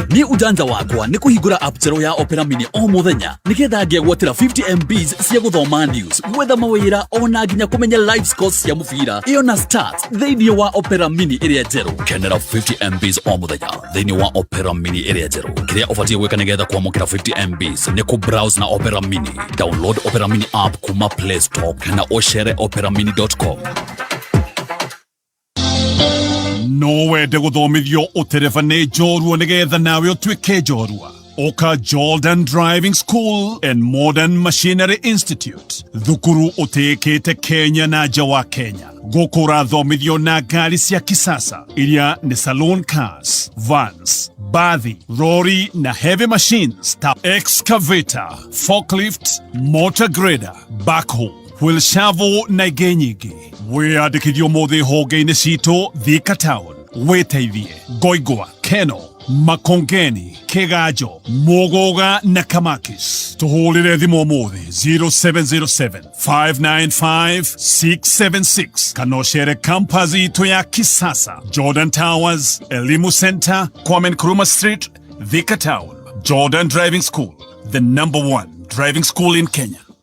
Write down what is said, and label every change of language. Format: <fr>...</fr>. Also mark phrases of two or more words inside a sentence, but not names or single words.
<ki>Ni ujanja wakwa ni kuhingura app zero ya Opera Mini o muthenya nigetha ngegwatira 50 MBs cia guthoma news, gwetha mawira ona nginya kumenya</ki> <en>live scores</en> <ki>cia mubira iyo na stats thĩinĩ wa Opera Mini ĩrĩa njerũ. Kenera 50 MBs o muthenya thĩinĩ wa Opera Mini ĩrĩa njerũ. Kĩrĩa ũbatiĩ gwĩka nĩgetha kwamũkĩra 50 MBs nĩ ku-browse na Opera Mini.</ki> <en>Download Opera Mini app</en> <ki>kuma Play Store kana ũcere operamini.com. No wende guthomithio ũtereba nĩ njorua nĩgetha nawe ũtuĩke njorua. Oka Jordan Driving School and Modern Machinery Institute. Thukuru ũtĩkĩte Kenya na nja wa Kenya. Gũkũ ũrathomithio na ngari cia kisasa iria nĩ</ki> <en>saloon cars, vans,</en> <ki>bathi, lorry na</ki> <en>heavy machines</en> <ki>ta</ki> <en>excavator, forklift, motor grader, backhoe, wheel shovel</en> <ki>na ingĩ nyingĩ. Wĩyandĩkithio mũthĩ honge-inĩ citũ Thika Town. Wĩteithie Ngoigwa, Keno, Makongeni, Kegajo, Mogoga na Kamakis. Tuhulire thimo mũthĩ 0707-595-676. Kanochere campus itu ya kisasa Jordan Towers, Elimu Center, Kwame Nkrumah Street, Thika Town.</ki> <en>Jordan Driving School, the #1 driving school in Kenya.</en>